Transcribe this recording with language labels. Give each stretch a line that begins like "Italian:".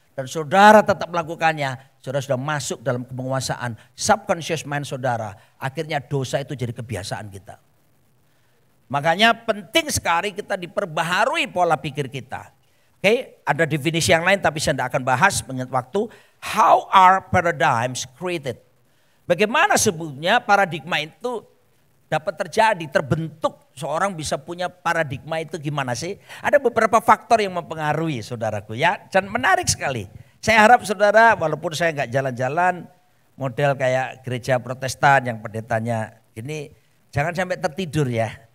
Indonesian: Dan saudara tetap melakukannya. Saudara sudah masuk dalam penguasaan subconscious mind saudara. Akhirnya dosa itu jadi kebiasaan kita. Makanya penting sekali kita diperbaharui pola pikir kita. Oke, ada definisi yang lain tapi saya tidak akan bahas mengingat waktu.
English: How are paradigms created?
Indonesian: Bagaimana sebetulnya paradigma itu dapat terjadi, terbentuk seorang bisa punya paradigma itu gimana sih? Ada beberapa faktor yang mempengaruhi saudaraku ya, dan menarik sekali. Saya harap saudara walaupun saya nggak jalan-jalan model kayak gereja Protestan yang pendetanya ini jangan sampai tertidur ya.